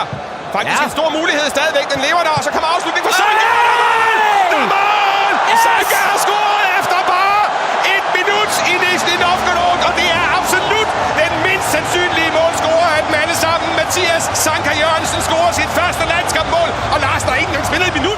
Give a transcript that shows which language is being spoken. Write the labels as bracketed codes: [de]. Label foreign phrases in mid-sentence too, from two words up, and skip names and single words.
[da] Faktisk en stor mulighed stadigvæk. Den lever der, og så kommer afslutningen for Sanka. Der er mål! Sanka har scoret efter bare 1 minut i Nizhny Novgorod, og det er absolut den mindst sandsynlige målscorer af dem alle sammen. Mathias Sanka Jørgensen scorer sit første landskampmål, og Lars, der ikke engang spillet et minut.